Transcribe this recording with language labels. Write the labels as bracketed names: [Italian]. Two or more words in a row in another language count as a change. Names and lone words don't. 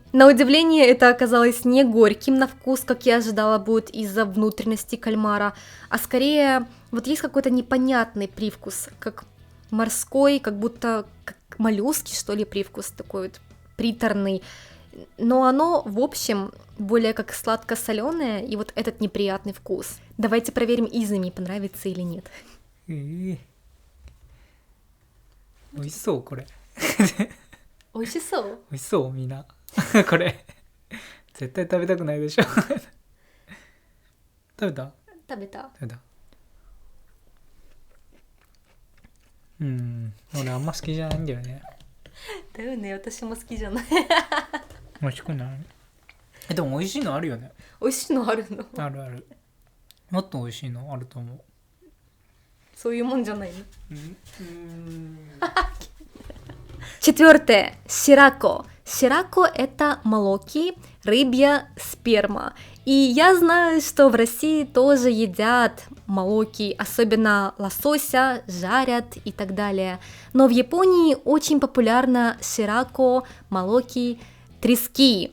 [Russian] На удивление, это оказалось не горьким на вкус, как я ожидала будет из-за внутренности кальмара, а скорее, вот есть какой-то непонятный привкус, как морской, как будто как моллюски, что ли, привкус такой вот приторный. Но оно, в общем, более как сладко-соленое, и вот этот неприятный вкус. Давайте проверим, Изуми понравится или нет. [Japanese] 美味しそうこれ美味しそう。美味しそうみんなこれ絶対食べたくないでしょ食べた食べた。俺あんま好きじゃないんだよね。だよね、私も好きじゃない。美味しくない。でも美味しいのあるよね。美味しいのあるの？あるある。もっと美味しいのあると思う。そういうもんじゃないの。うん [Russian] Четвертое. Сирако. Сирако – это молоки, рыбья сперма. И я знаю, что в России тоже едят молоки, особенно лосося, жарят и так далее. Но в Японии очень популярно сирако, молоки, трески.